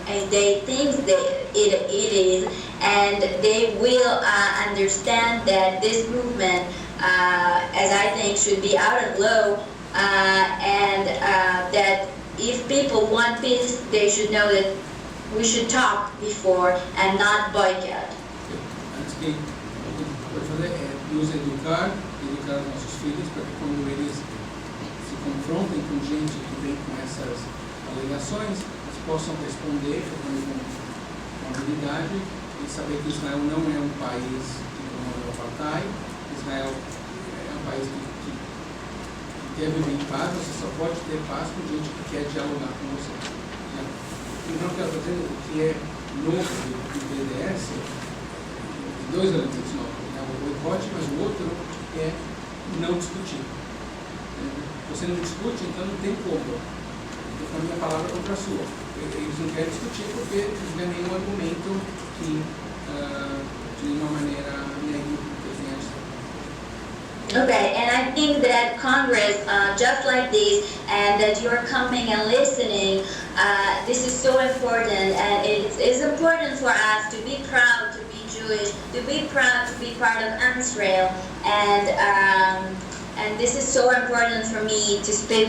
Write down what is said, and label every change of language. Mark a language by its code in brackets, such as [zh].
[en] they think that it is, and they will understand that this movement, as I think, should be out of law, and that if people want peace, they should know that we should talk before and not boycott. [pt] Antes que pode fazer é nos educar nossos filhos para que quando eles se confrontem com gente que vem com essas alegações, eles possam responder com habilidade e saber que Israel não é um país que promove o apartheid. Israel é um país que quer viver em paz. Você só pode ter paz com gente que quer dialogar com você. Então, o que eu estou dizendo, o que é novo do BDS, dois elementos novos, né? O boicote, mas o outro é não discutir. Você não discute, então não tem como. Eu falo minha palavra contra a sua. Eles não querem discutir porque eles não têm nenhum argumento que, de nenhuma maneira, negue o que tem a dizer. [en] Okay, and I think that Congress, just like this, and that you're coming and listening, this is so important, and it is important for us to be proud to be Jewish Jewish, to be proud to be part of Israel, and this is so important for me to speak.